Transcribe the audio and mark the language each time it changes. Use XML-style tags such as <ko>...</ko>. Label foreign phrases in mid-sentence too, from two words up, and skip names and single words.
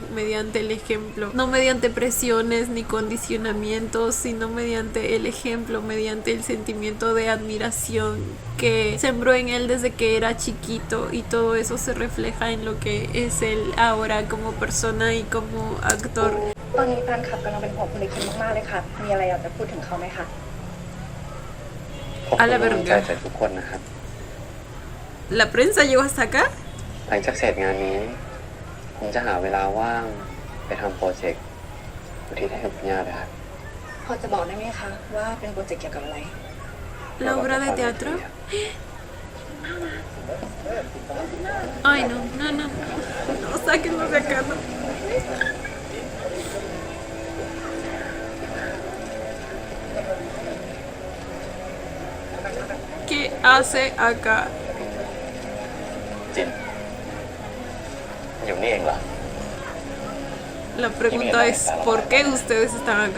<es>Mediante el ejemplo, no mediante presiones ni condicionamientos, sino mediante el ejemplo, mediante el sentimiento de admiración que sembró en él desde que era chiquito, y todo eso se refleja en lo que es él ahora como persona y como actor.</es> <th>ตอนนี้แฟนคลับกำลังเป็นห่วงคุณลิคินมากๆเลยค่ะ มีอะไรอยากจะพูดถึงเขาไหมคะ ขอบคุณกำลังใจจากทุกคนนะครับ</th> <es>¿La prensa llegó hasta acá?</es> <th>หลังจากเสร็จงานนี้ ผมจะหาเวลาว่างไปทำโปรเจกต์อุทิศให้คุณย่าด้วยครับ พอจะบอกได้ไหมคะว่าเป็นโปรเจกต์เกี่ยวกับอะไร</th> <es>¿La obra de teatro? Ay, no, no, no, no, sáquenlo de acá, no. ¿Qué hace acá?</es> <th>จินอยู่นี่เองเหรอ</th> <es>La pregunta es, ¿por qué ustedes están acá?</es>